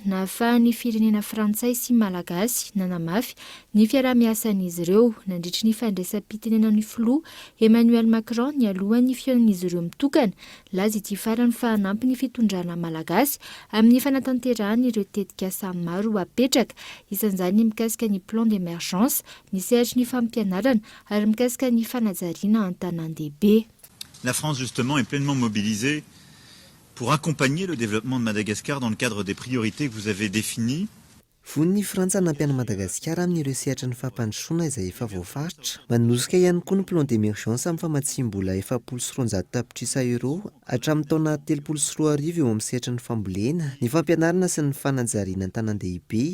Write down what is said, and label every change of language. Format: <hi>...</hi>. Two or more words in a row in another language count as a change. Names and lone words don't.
<mg>nahafahan'ny firenena frantsay sy malagasy nanamafy ny fiarah-miasan'izy ireo nandritry ny fandraisam-pitenenan'ny filoha Emmanuel Macron ny alohan'ny fihaonan'izy ireo mitokana laza ity farany fa hanampy ny fitondrana malagasy amin'ny fanatanterahana ireo tetikasa maro apetraka isan'izany mikasika ny</mg> <fr>plan d'émergence,</fr> <mg>ny sehatry ny fampianarana ary mikasika ny fanajariana an-tanan-dehibe.</mg> <fr>La France justement est pleinement mobilisée pour accompagner le développement de Madagascar dans le cadre des priorités que vous avez définies.</fr> <mg>Von'ny Frantsa nampiana Madagasikara amin'ireo sehatra ny fampandrosoana izay efa voafaritra. Manosika ihany koa ny</mg> <fr>plan d'émergence</fr> <mg>amin'ny famatsim-bola 700 tapitrisa euro hatramin'ny taona 2024 eo amin'ny sehatra ny fambolena, ny fampianarana sy ny fanajariana an-tanan-dehibe.</mg>